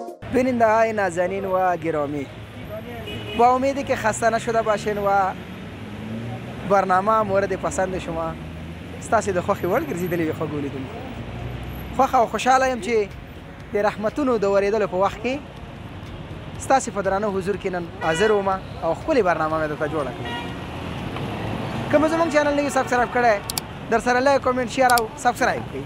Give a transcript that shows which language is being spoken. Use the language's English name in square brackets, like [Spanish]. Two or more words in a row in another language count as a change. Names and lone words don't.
[Persian] بیننده های نازنین و گرامی، با امیدی که خسته نشده باشین و برنامه مورد پسند شما [Pashto] ستاسې د خوښې وړ ګرځېدلې وي خوږو لیدونکو. خوښه او خوشحاله یم چې د رحمتونو د ورېدلو په وخت کې ستاسې په درانه حضور کې نن حاضر وم او ښکلې برنامه مې درته جوړه کړه. که مو زموږ چینل نه وي سبسکرایب کړی درسره [English] like comment share [Pashto] او سبسکرایب کړئ.